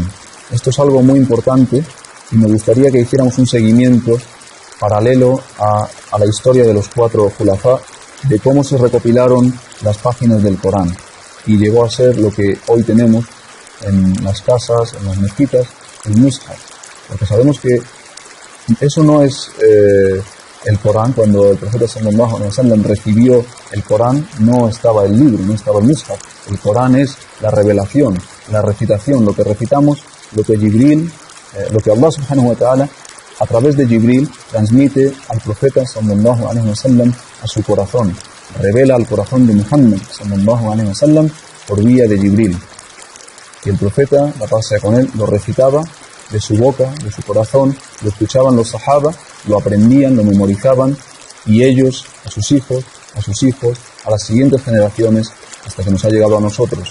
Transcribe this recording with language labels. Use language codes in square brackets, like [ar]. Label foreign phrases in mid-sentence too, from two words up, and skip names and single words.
[es] Esto es algo muy importante y me gustaría que hiciéramos un seguimiento paralelo a la historia de los 4 Khulafá, de cómo se recopilaron las páginas del Corán, y llegó a ser lo que hoy tenemos en las casas, en las mezquitas, el mushaf, porque sabemos que eso no es el Corán, cuando el profeta [ar] صلى الله عليه وسلم [es] recibió el Corán, no estaba el libro, no estaba el Mushaf. El Corán es la revelación, la recitación, lo que recitamos, lo que Jibril, lo que [ar] الله سبحانه وتعالى [es] a través de Jibril transmite al profeta [ar] صلى الله عليه وسلم [es] a su corazón, revela al corazón de Muhammad [ar] صلى الله عليه وسلم [es] por vía de Jibril. Y el profeta, la paz sea con él, lo recitaba de su boca, de su corazón, lo escuchaban los sahaba, lo aprendían, lo memorizaban, y ellos, a sus hijos, a las siguientes generaciones, hasta que nos ha llegado a nosotros.